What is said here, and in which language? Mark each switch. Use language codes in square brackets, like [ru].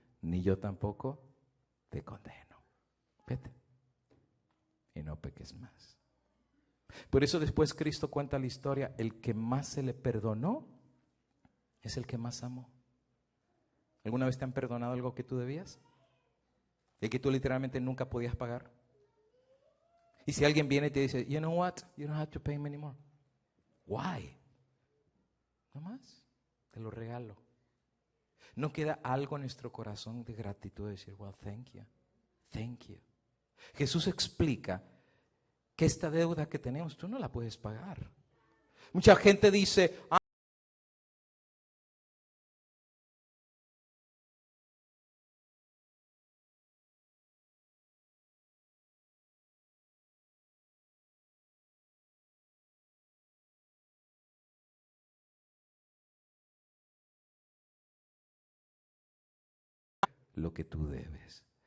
[es] Ni yo tampoco te condeno. Vete y no peques más. Por eso después Cristo cuenta la historia, el que más se le perdonó es el que más amó. ¿Alguna vez te han perdonado algo que tú debías? ¿Y que tú literalmente nunca podías pagar? Y si alguien viene y te dice, [en] you know what, you don't have to pay me anymore. Why? [es] No más, te lo regalo. ¿No queda algo en nuestro corazón de gratitud de decir, [en] well, thank you, thank you? [es] Jesús explica que esta deuda que tenemos, tú no la puedes pagar. Mucha gente dice, lo que tú debes.